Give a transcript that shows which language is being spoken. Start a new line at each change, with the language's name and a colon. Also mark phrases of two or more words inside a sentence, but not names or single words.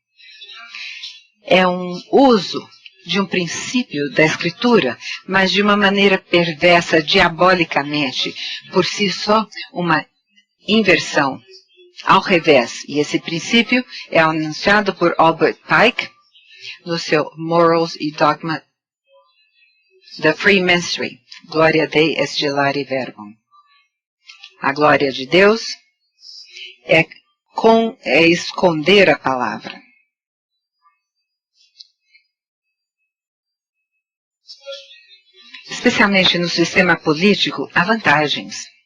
Portuguese: É um uso de um princípio da escritura, mas de uma maneira perversa, diabolicamente, por si só uma inversão ao revés. E esse princípio é anunciado por Albert Pike no seu Morals e Dogma da Freemasonry.
Latin: Gloria Dei est gelare verbum.
Portuguese: A glória de Deus é esconder a palavra. Especialmente no sistema político, há vantagens.